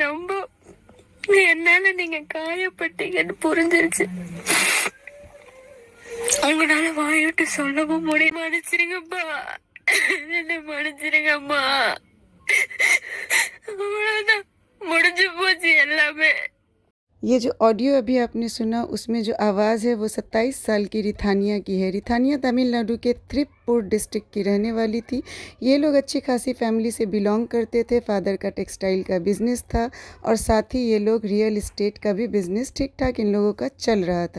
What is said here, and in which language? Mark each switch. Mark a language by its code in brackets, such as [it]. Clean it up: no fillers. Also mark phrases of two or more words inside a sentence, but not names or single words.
[ta] ரொம்ப என்னால நீங்க காயப்பட்டீங்கன்னு புரிஞ்சிருச்சு. அவங்களால வாயோட்டு சொல்லவும் முடிய மன்னிச்சிருங்கப்பா. என்ன மன்னிச்சிருங்கம்மா. அவ்வளவுதான், முடிஞ்சு போச்சு எல்லாமே. [hi] ये जो ऑडियो अभी आपने सुना उसमें जो आवाज़ है वो 27 साल की रिथानिया की है। रिथानिया तमिलनाडु के त्रिपुर डिस्ट्रिक्ट की रहने वाली थी। ये लोग अच्छी खासी फैमिली से बिलोंग करते थे। फादर का टेक्सटाइल का बिज़नेस था और साथ ही ये लोग [en] real estate [hi] का भी बिज़नेस ठीक ठाक इन लोगों का चल रहा था।